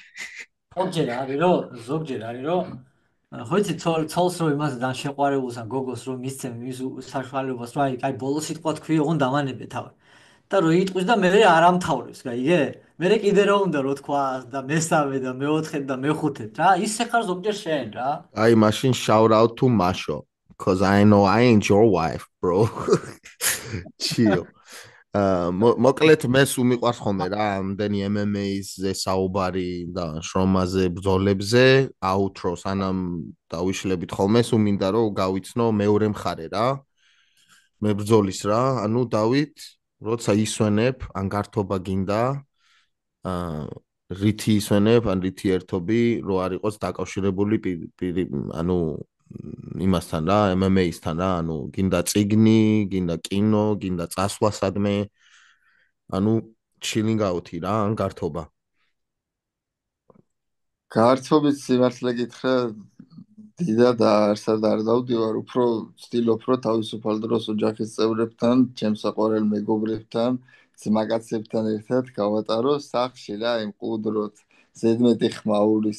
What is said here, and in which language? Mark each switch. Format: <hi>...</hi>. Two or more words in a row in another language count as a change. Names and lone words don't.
<ka>ზოგჯერ არის რომ ხო იცი ცოლს რომ იმას დან შეყვარებულს ან გოგოს რომ მისცემ მის საშუალებას რომ აი ბოლო სიტყვა თქვი ოღონ დამანებე თავი და რო იტყვის და მე არ ამთავრებს გაიგე მე კიდე რა უნდა რო თქვა და მესამე და მეოთხე და მეხუთე რა ისე ხარ ზოგჯერ შენ რა აი მაშინ</ka> <en>shout out to Masho cuz I know I ain't your wife bro chill</en> <ka>მოკლედ მე სულ მიყვარს ხოლმე რა ამდენი MMA-ზე საუბარი და შრომაზე ბრძოლებზე outro სანამ დავიშლებით ხოლმე სულ მინდა რომ გავიცნო მეორე მხარე რა მე ბრძოლის რა ანუ დავით როცა ისვენებ ან გართობა გინდა რითი ისვენებ ან რითი ერთობი რო არ იყოს დაკავშირებული ანუ იმასთან რა MMA-სთან რა ანუ გინდა წიგნი გინდა კინო გინდა წასვლა სადმე ანუ</ka> <en>chilling out-ი</en> <ka>რა ან გართობა გართობით სიმართლე გითხრა დიდად არსად არ დავდივარ უფრო ვცდილობ რომ თავისუფალ დროს ოჯახის წევრებთან ჩემს საყვარელ მეგობრებთან ძმაკაცებთან ერთად გავატარო სახლში რა იმ ყუდროთ ზედმეტი ხმაურის</ka>